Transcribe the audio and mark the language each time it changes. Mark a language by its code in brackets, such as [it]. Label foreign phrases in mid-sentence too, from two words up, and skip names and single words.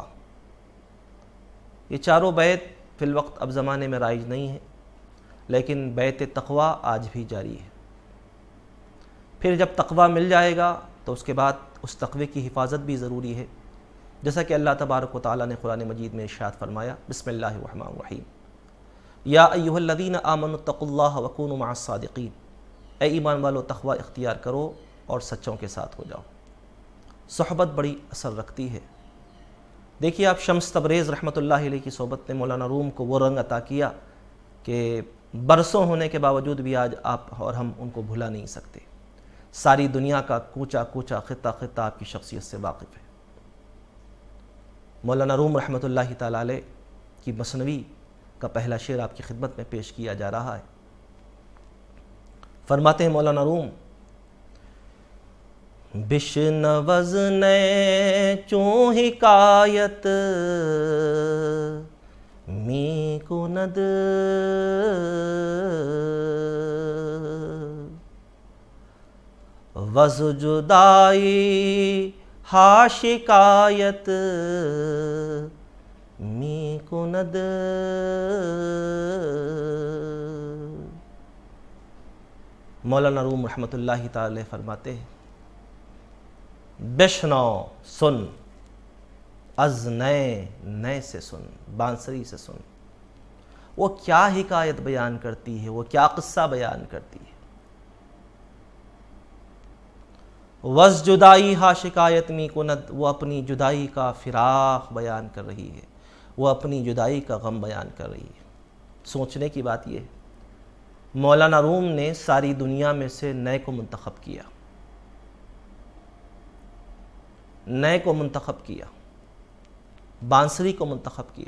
[ur] یہ چاروں بیعت فی الوقت اب زمانے میں رائج نہیں ہے، لیکن بیعت تقوی آج بھی جاری ہے۔ پھر جب تقوی مل جائے گا تو اس کے بعد اس تقوی کی حفاظت بھی ضروری ہے، جیسا کہ اللہ تبارک و تعالیٰ نے قرآن مجید میں ارشاد فرمایا، [ar] بسم اللہ الرحمن الرحیم، یا ایہا الذین آمنوا اتقوا اللہ وکونوا مع الصادقین، [ur] اے ایمان والو تقوی اختیار کرو اور سچوں کے ساتھ ہو جاؤ۔ صحبت بڑی اثر رکھتی ہے۔ دیکھیے آپ شمس تبریز رحمۃ اللہ علیہ کی صحبت نے مولانا روم کو وہ رنگ عطا کیا کہ برسوں ہونے کے باوجود بھی آج آپ اور ہم ان کو بھلا نہیں سکتے۔ ساری دنیا کا کوچا کوچا، خطہ خطہ آپ کی شخصیت سے واقف ہے۔ مولانا روم رحمۃ اللہ تعالی علیہ کی مثنوی کا پہلا شعر آپ کی خدمت میں پیش کیا جا رہا ہے۔ فرماتے ہیں مولانا روم، [fa] بشنوز نے چوں حکایت می کند، وز جدائی ہا شکایت می کند۔ [ur] مولانا روم رحمۃ اللہ تعالی فرماتے ہیں، بشنو سن، از نئے سے سن، بانسری سے سن، وہ کیا حکایت بیان کرتی ہے، وہ کیا قصہ بیان کرتی ہے۔ [fa] وز جدائی ہا شکایت می کند، [ur] وہ اپنی جدائی کا فراق بیان کر رہی ہے، وہ اپنی جدائی کا غم بیان کر رہی ہے۔ سوچنے کی بات یہ ہے، مولانا روم نے ساری دنیا میں سے نئے کو منتخب کیا، نئے کو منتخب کیا، بانسری کو منتخب کیا۔